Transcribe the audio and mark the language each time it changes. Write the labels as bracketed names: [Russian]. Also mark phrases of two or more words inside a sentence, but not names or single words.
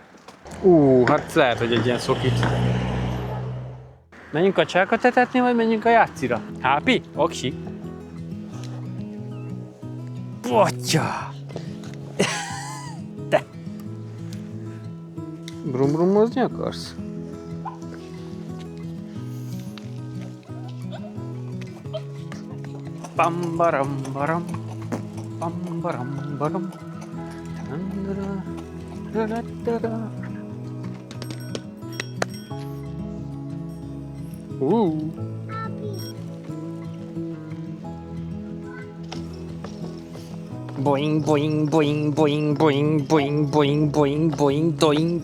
[Hungarian] Hát lehet, hogy egy ilyen szokit. Menjünk a csákat etetni, vagy menjünk a játszira? Hápi? Oksi. Atya! Te! Brum-brumozni akarsz? Pam-baram-baram, pam-baram-baram, tandara-ra-ra-ra-ra. Boing, boing, boing, boing, boing, boing, boing, boing, boing, boing.